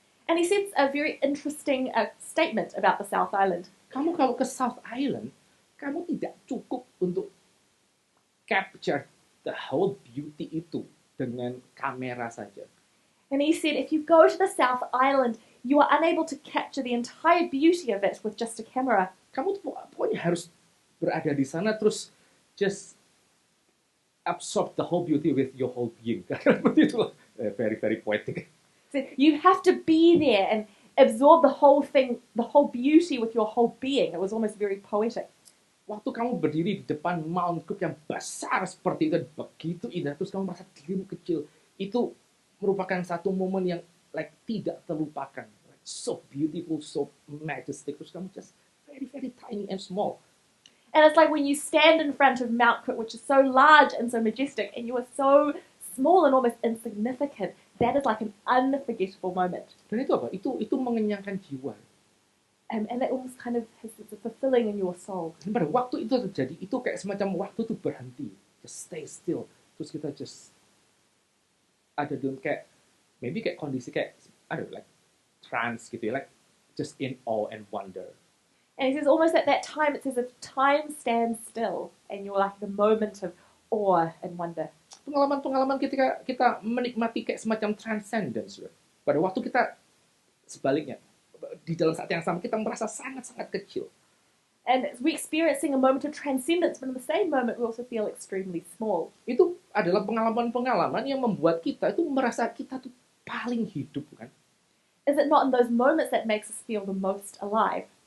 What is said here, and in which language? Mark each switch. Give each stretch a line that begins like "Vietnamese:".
English: And he said a very interesting statement about the South Island.
Indonesian: Kamu kalau ke South Island, kamu tidak cukup untuk
English: capture the whole beauty
Indonesian: itu dengan kamera saja.
English: And he said, if you go to the South Island, you are unable to capture the entire beauty of it with just a camera.
Indonesian: Kamu pokoknya harus berada di sana terus
English: just absorb the whole beauty with your whole being. Itu very very poetic. So you have to be there and absorb the whole thing, the whole beauty with your whole being. It was almost very poetic.
Indonesian: Waktu kamu berdiri di depan Mount Cook yang besar seperti itu, begitu indah, terus kamu merasa dirimu kecil, itu merupakan satu momen yang tidak terlupakan.
English: So beautiful, so majestic,
Indonesian: terus kamu
English: just very very tiny and small. And it's like when you stand in front of Mount Cook, which is so large and so majestic, and you are so small and almost insignificant, that is like an unforgettable moment.
Indonesian: Dan itu apa? Itu mengenyangkan jiwa.
English: And that almost kind of has it's fulfilling in your soul.
Indonesian: Dan pada waktu itu terjadi, itu kayak semacam waktu itu berhenti.
English: Just stay still.
Indonesian: Terus kita
English: just
Indonesian: ada dalam kayak,
English: maybe
Indonesian: kayak kondisi kayak,
English: I don't know, like trance
Indonesian: gitu ya,
English: like just in awe and wonder. And he says almost at that time, it's as if time stands still and you're like in a moment of awe and wonder.
Indonesian: Pengalaman-pengalaman ketika kita menikmati kayak semacam transcendence. Pada waktu kita sebaliknya, di dalam saat yang sama kita merasa sangat-sangat kecil.
English: And we experiencing a moment of transcendence, but in the same moment we also feel extremely small.
Indonesian: Itu adalah pengalaman-pengalaman yang membuat kita itu merasa kita tuh paling hidup, kan?
English: Is it not in those moments that makes us feel the most alive?